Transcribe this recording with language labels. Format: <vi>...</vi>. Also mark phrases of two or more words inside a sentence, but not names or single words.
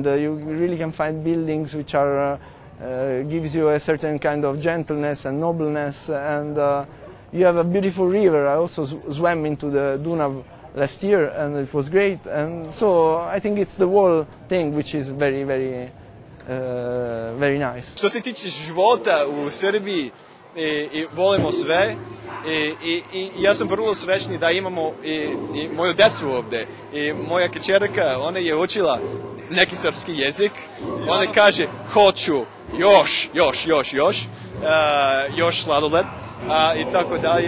<en>You really can find buildings which are gives you a certain kind of gentleness and nobleness, and you have a beautiful river. I also swam into the Dunav last year, and it was great. And so I think it's the whole thing which is very, very, very nice.</en> <sr>Što se tiče života u Srbiji, i volimo sve i ja sam vrlo srećni da imamo i moju decu ovde. I moja kćerka, ona je učila neki srpski jezik, ona kaže hoću još sladoled i tako dalje.</sr>